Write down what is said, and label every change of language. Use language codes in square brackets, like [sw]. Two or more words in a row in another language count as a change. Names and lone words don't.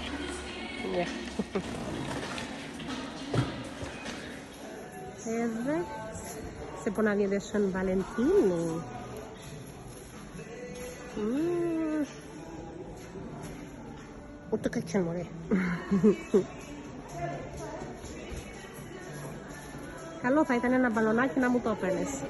[sq] Edhe, se po na vjen dhe Shën Valentini. U të ka qenë more. [el] Καλό θα ήταν ένα μπαλονάκι να μου το έπαιρνες.